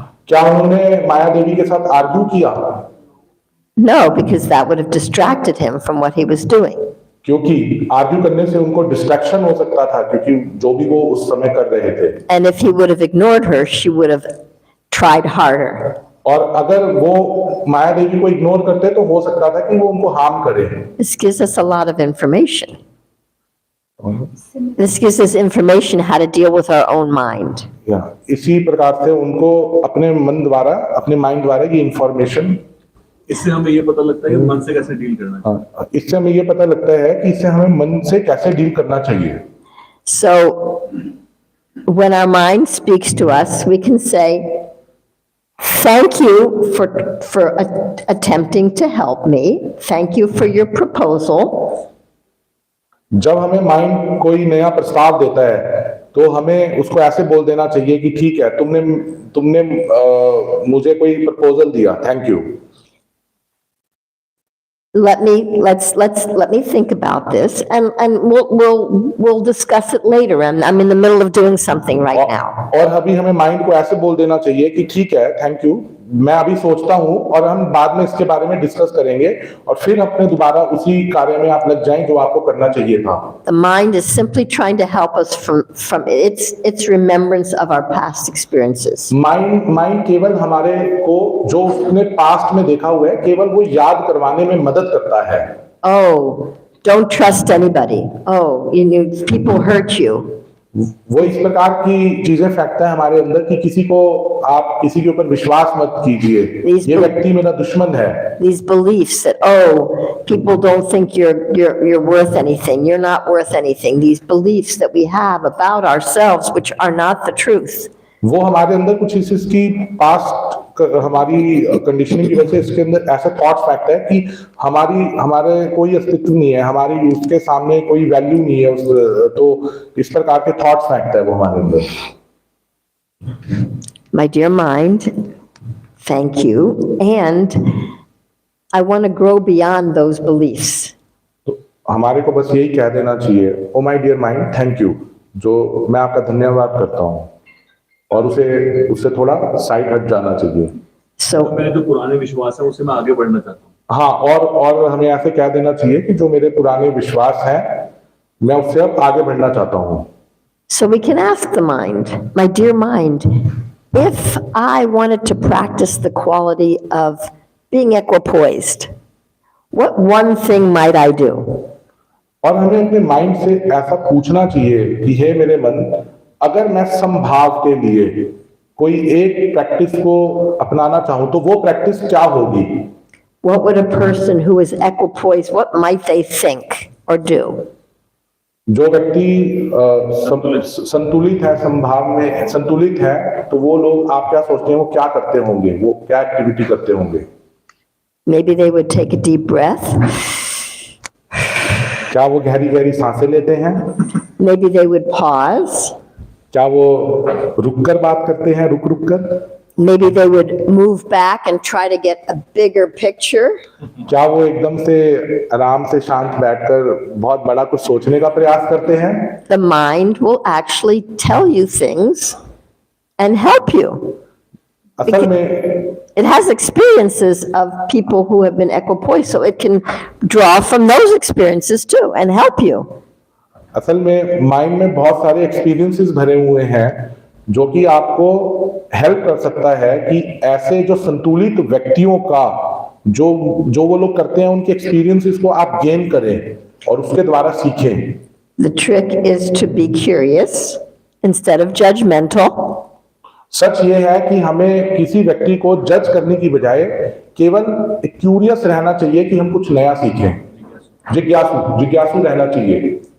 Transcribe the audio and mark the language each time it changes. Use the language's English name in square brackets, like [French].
[Hindi] क्या उन्होंने माया देवी के साथ आर्ग्यू किया? [English] No, because that would have distracted him from what he was doing. [Hindi] क्योंकि आर्ग्यू करने से उनको डिस्ट्रैक्शन हो सकता था, क्योंकि जो भी वो उस समय कर रहे थे. [English] And if he would have ignored her, she would have tried harder. [Hindi] और अगर वो माया देवी को इग्नोर करते तो हो सकता था कि वो उनको हार्म करे. [English] This gives us a lot of information. This gives us information how to deal with our own mind. [Hindi] इसी प्रकार से उनको अपने मन द्वारा, अपने माइंड द्वारा ये इंफॉर्मेशन, इससे हमें ये पता लगता है कि मन से कैसे डील करना है. इससे हमें ये पता लगता है कि इससे हमें मन से कैसे डील करना चाहिए. [English] So when our mind speaks to us, we can say, thank you for attempting to help me. Thank you for your proposal. [Hindi] जब हमें माइंड कोई नया प्रस्ताव देता है तो हमें उसको ऐसे बोल देना चाहिए कि ठीक है, तुमने मुझे कोई प्रपोजल दिया, thank you. [English] Let me think about this, and we'll discuss it later. I'm in the middle of doing something right now. [Hindi] और अभी हमें माइंड को ऐसे बोल देना चाहिए कि ठीक है, थैंक यू, मैं अभी सोचता हूँ, और हम बाद में इसके बारे में डिस्कस करेंगे, और फिर अपने दोबारा उसी कार्य में आप लग जाएं जो आपको करना चाहिए था. [English] The mind is simply trying to help us from its remembrance of our past experiences. [Hindi] Mind केवल हमारे को जो उसने पास्ट में देखा हुआ है, केवल वो याद करवाने में मदद करता है. [English] Oh, don't trust anybody. Oh, people hurt you. [Hindi] वो इस प्रकार की चीजें फेंकता है हमारे अंदर कि आप किसी के ऊपर विश्वास मत कीजिए, ये व्यक्ति मेरा दुश्मन है. [English] These beliefs that, oh, people don't think you're worth anything, you're not worth anything. These beliefs that we have about ourselves, which are not the truth. [Hindi] वो हमारे अंदर कुछ इसकी पास्ट हमारी कंडीशनिंग की वजह से इसके अंदर ऐसा थॉट्स फेंकता है कि हमारे कोई अस्तित्व नहीं है, हमारी उसके सामने कोई वैल्यू नहीं है, तो इस प्रकार के थॉट्स फेंकता है वो हमारे अंदर. [English] My dear mind, thank you, and I want to grow beyond those beliefs. [Hindi] तो हमारे को बस यही कह देना चाहिए, [English] oh my dear mind, thank you, [Hindi] जो मैं आपका धन्यवाद करता हूँ, और उससे थोड़ा साइड हट जाना चाहिए. [English] So [Hindi] मेरे जो पुराने विश्वास है उससे मैं आगे बढ़ना चाहता हूँ. हाँ, और हमें ऐसे कह देना चाहिए कि जो मेरे पुराने विश्वास हैं, मैं उससे अब आगे बढ़ना चाहता हूँ. [English] So we can ask the mind, my dear mind, if I wanted to practice the quality of being equipoised, what one thing might I do? [Hindi] और हमें अपने माइंड से ऐसा पूछना चाहिए कि हे मेरे मन, अगर मैं समभाव के लिए कोई एक प्रैक्टिस को अपनाना चाहूं तो वो प्रैक्टिस क्या होगी? [English] what would a person who is equipoised, what might they think or do? [Hindi] जो व्यक्ति संतुलित है, संभाव में संतुलित है, तो वो लोग आप क्या सोचते हैं वो क्या करते होंगे, वो क्या एक्टिविटी करते होंगे? [English] Maybe they would take a deep breath. [Hindi] क्या वो गहरी गहरी सांसें लेते हैं? [English] Maybe they would pause. [Hindi] क्या वो रुककर बात करते हैं, रुक रुक कर? [English] Maybe they would move back and try to get a bigger picture. [Hindi] क्या वो एकदम से आराम से शांत बैठकर बहुत बड़ा कुछ सोचने का प्रयास करते हैं? [English] The mind will actually tell you things and help you. [Hindi] असल में [English] It has experiences of people who have been equipoised, so it can draw from those experiences too and help you. [Hindi] असल में माइंड में बहुत सारे experiences भरे हुए हैं जो कि आपको हेल्प कर सकता है कि ऐसे जो संतुलित व्यक्तियों का जो वो लोग करते हैं उनके एक्सपीरियंसेस को आप गेन करें और उसके द्वारा सीखें। [English] The trick is to be curious instead of judgmental. [Hindi] सच ये है कि हमें किसी व्यक्ति को जज करने की बजाय केवल क्यूरियस रहना चाहिए कि हम कुछ नया सीखें, जिज्ञासु रहना चाहिए।